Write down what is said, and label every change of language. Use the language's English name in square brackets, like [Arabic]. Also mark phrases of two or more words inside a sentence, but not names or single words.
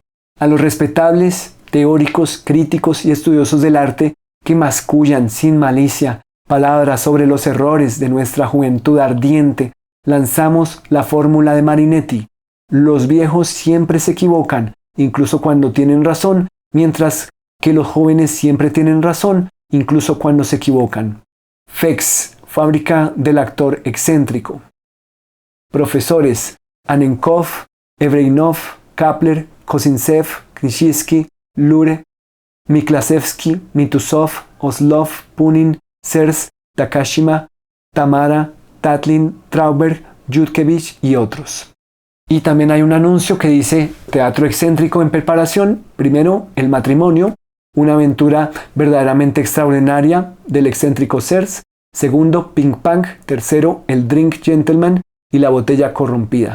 [Spanish] A los respetables, teóricos, críticos y estudiosos del arte que mascullan sin malicia palabras sobre los errores de nuestra juventud ardiente, lanzamos la fórmula de Marinetti. Los viejos siempre se equivocan, incluso cuando tienen razón, mientras que los jóvenes siempre tienen razón, incluso cuando se equivocan. FEX, fábrica del actor excéntrico. Profesores: Anenkov, Evreinov, Kapler, Kozintsev, Krzyzewski, Lure, Miklasevsky, Mitusov, Oslov, Punin, Sers, Takashima, Tamara, Tatlin, Trauberg, Yudkevich y otros. Y también hay un anuncio que dice teatro excéntrico en preparación. Primero, el matrimonio, una aventura verdaderamente extraordinaria del excéntrico Sers. Segundo, Ping Pong. Tercero, el Drink Gentleman y la botella corrompida.